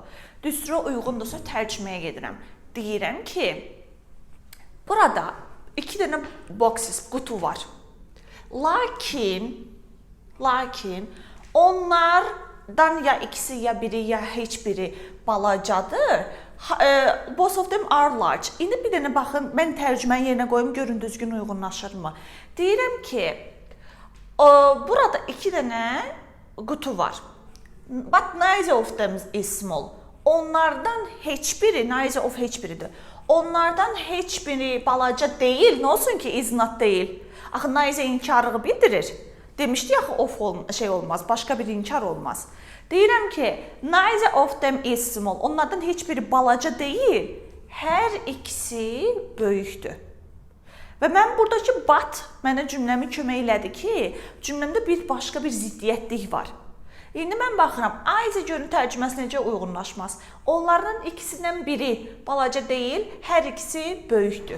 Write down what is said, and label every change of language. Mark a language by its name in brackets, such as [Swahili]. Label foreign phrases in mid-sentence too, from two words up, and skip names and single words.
[Azerbaijani] Düstura uyğundursa tərcüməyə gedirəm. Deyirəm ki, burada 2 dənə boxes, qutu var. Lakin onlardan ya ikisi, ya biri, ya heç biri balacadır. [English] Both of them are large. [Azerbaijani] İndi bir dənə baxın, mən tərcüməni yerinə qoyum, görün düzgün uyğunlaşırmı? Deyirəm ki, burada 2 dənə qutu var. [English] But neither of them is small. [Azerbaijani] Onlardan heç biri, [English] neither of [Azerbaijani] heç biridir. Onlardan heç biri balaca deyil. Nə olsun ki, [English] is not deyil. [Azerbaijani] Axı neither inkarlığı bildirir. Demişdi axı of olmaz, başqa bir inkar olmaz. Deyirəm ki, [English] neither of them is small. [Azerbaijani] Onlardan heç biri balaca deyil. Hər ikisi böyükdür. Və mən buradakı but mənə cümləmi kömək elədi ki, cümləmdə başqa bir ziddiyyətlik var. İndi mən baxıram, either görün tərcüməsi necə uyğunlaşmaz. Onlardan ikisindən biri balaca deyil, hər ikisi böyükdür.